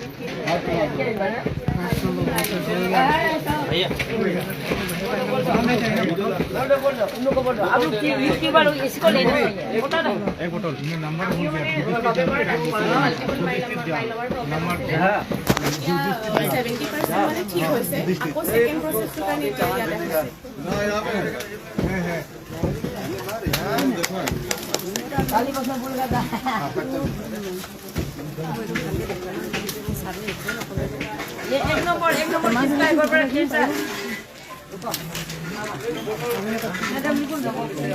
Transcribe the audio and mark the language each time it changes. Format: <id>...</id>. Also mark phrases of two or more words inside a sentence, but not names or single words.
<hi>बोलो उन लोग को बोलो। आप लोग यूट्यूबर हो, इसको लेना है। बोलो ना एक बोतल नंबर बोल दिया।</hi> <as>70% মানে ঠিক হৈছে আকৌ</as> <en>second processটো</en> <as>কাৰণে এতিয়া ইয়াত আছে</as> <hi>खाली बस में बोल रहा था। ये 1 नंबर किसका है?</hi> <en>corporate cancer.</en> <hi>मैडम निकल जाओ।</hi>